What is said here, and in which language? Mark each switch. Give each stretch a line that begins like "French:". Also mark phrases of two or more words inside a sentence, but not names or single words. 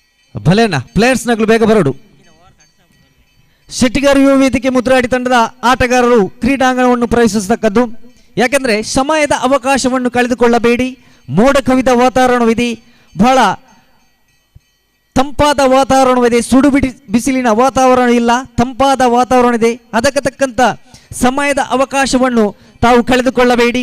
Tulu: ಭಲೇನಾ ಪ್ಲೇಯರ್ಸ್ ನಗಳು ಬೇಗ ಬರೋಡು.
Kannada: ಶೆಟ್ಟಿಗಾರ್ ಯುವ ವೇದಿಕೆ ಮುದ್ರಾಡಿ ತಂಡದ ಆಟಗಾರರು ಕ್ರೀಡಾಂಗಣವನ್ನು ಪ್ರವೇಶಿಸತಕ್ಕದ್ದು. ಯಾಕೆಂದ್ರೆ ಸಮಯದ ಅವಕಾಶವನ್ನು ಕಳೆದುಕೊಳ್ಳಬೇಡಿ. ಮೋಡ ಕವಿದ ವಾತಾವರಣವಿದೆ, ಬಹಳ ತಂಪಾದ ವಾತಾವರಣವಿದೆ, ಸುಡು ಬಿಸಿಲಿನ ವಾತಾವರಣ ಇಲ್ಲ, ತಂಪಾದ ವಾತಾವರಣ ಇದೆ. ಅದಕ್ಕೆ ತಕ್ಕಂತ ಸಮಯದ ಅವಕಾಶವನ್ನು ತಾವು ಕಳೆದುಕೊಳ್ಳಬೇಡಿ.